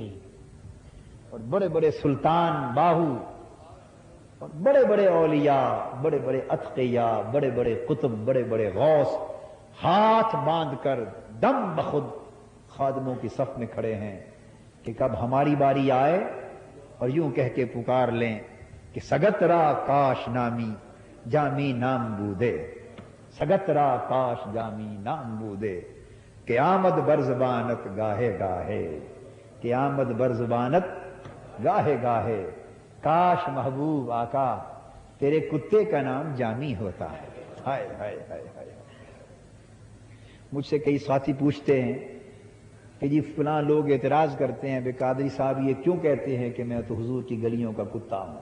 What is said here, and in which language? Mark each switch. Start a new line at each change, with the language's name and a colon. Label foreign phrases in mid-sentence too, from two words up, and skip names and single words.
Urdu: اور بڑے بڑے سلطان باہو، اور بڑے بڑے اولیاء، بڑے بڑے اتقیاء، بڑے بڑے قطب، بڑے بڑے غوث ہاتھ باندھ کر دم بخود خادموں کی صف میں کھڑے ہیں کہ کب ہماری باری آئے اور یوں کہہ کے پکار لیں کہ
Persian: سگت را کاش نامی جامی نام بودے، سگت را کاش جامی نام بودے، قیامت بر زبانت گاہے گاہے، قیامت بر زبانت گاہے گاہے،
Urdu: کاش محبوب آقا تیرے کتے کا نام جامی ہوتا ہے۔ ہائے ہائے ہائے ہائے۔ مجھ سے کئی ساتھی پوچھتے ہیں کہ جی فلاں لوگ اعتراض کرتے ہیں، بے قادری صاحب یہ کیوں کہتے ہیں کہ میں تو حضور کی گلیوں کا کتا ہوں؟